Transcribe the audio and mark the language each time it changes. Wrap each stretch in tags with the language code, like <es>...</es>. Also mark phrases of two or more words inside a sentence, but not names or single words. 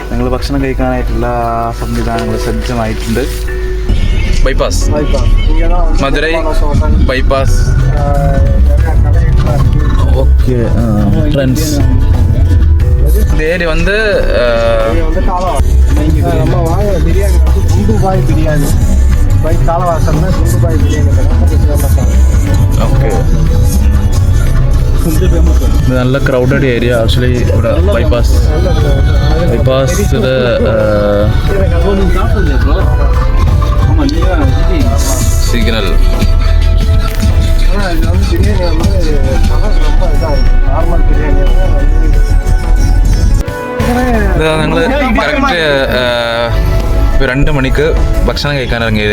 <ml>ഭക്ഷണം കഴിക്കാനായിട്ടുള്ള സംവിധാനങ്ങൾ സജ്ജമായിട്ടുണ്ട്. ബൈപ്പാസ് മധുരൈ ബൈപ്പാസ്. ഓക്കെ ഫ്രണ്ട്സ്,</ml> <ta>இந்த ஏரி வந்து நம்ம வாங்க பிரியாணி வந்து குண்டுபாய் பிரியாணி பை காலவாசல்னா குண்டுபாய் பிரியாணி</ta> <ml>ഓക്കെ. ഇത് നല്ല ക്രൗഡഡ് ഏരിയ ആക്ച്വലി. ഇവിടെ ബൈപ്പാസ് ഇത് സിഗ്നൽ. ഞങ്ങൾ കറക്റ്റ് 2 മണിക്ക് ഭക്ഷണം കഴിക്കാൻ ഇറങ്ങിയത്.</ml>